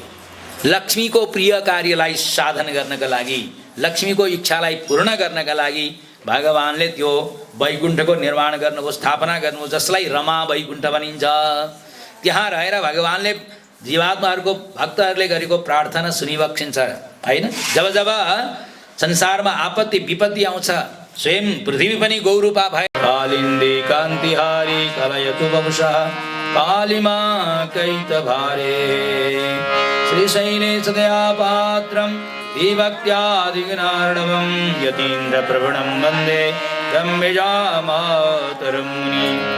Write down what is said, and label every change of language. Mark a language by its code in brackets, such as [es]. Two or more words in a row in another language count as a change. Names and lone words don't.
[ne] लक्ष्मीको प्रिय कार्यलाई साधन गर्नका लागि, लक्ष्मीको इच्छालाई पूर्ण गर्नका लागि भगवानले त्यो वैकुण्ठको निर्माण गर्नुभयो, स्थापना गर्नुभयो, जसलाई रमा वैकुण्ठ भनिन्छ। त्यहाँ रहेर भगवानले जीवात्माहरूको भक्तहरूले गरेको प्रार्थना सुनिबक्सिन्छ। होइन, जब जब संसारमा आपत्ति विपत्ति आउँछ स्वयं पृथ्वी पनि गौरूपा भए। [sa] कालिन्दे कान्तिहारी कलयतु वंशः कालिमा कैतभारे श्रीशैले सदया पात्रं विभक्त्यादिगुणार्णवं यतीन्द्रप्रभुणं वन्दे गम्भीजामातरं मुनिं।